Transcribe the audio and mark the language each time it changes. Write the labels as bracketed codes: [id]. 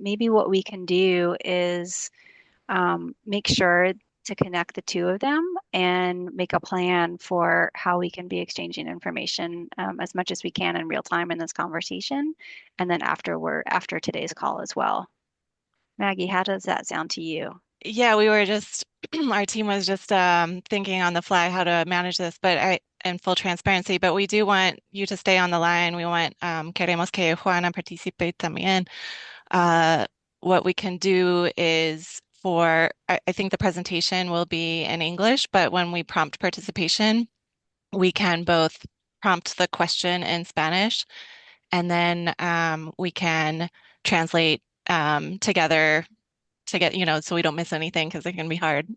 [en] Maybe what we can do is make sure to connect the two of them and make a plan for how we can be exchanging information as much as we can in real time in this conversation, and then after today's call as well. Maggie, how does that sound to you? Yeah, we were just, our team was just thinking on the fly how to manage this, but in full transparency, but we do want you to stay on the line. We want, [es] queremos que Juana participe también. [en] What we can do is I think the presentation will be in English, but when we prompt participation, we can both prompt the question in Spanish, and then we can translate together to get, so we don't miss anything because it can be hard.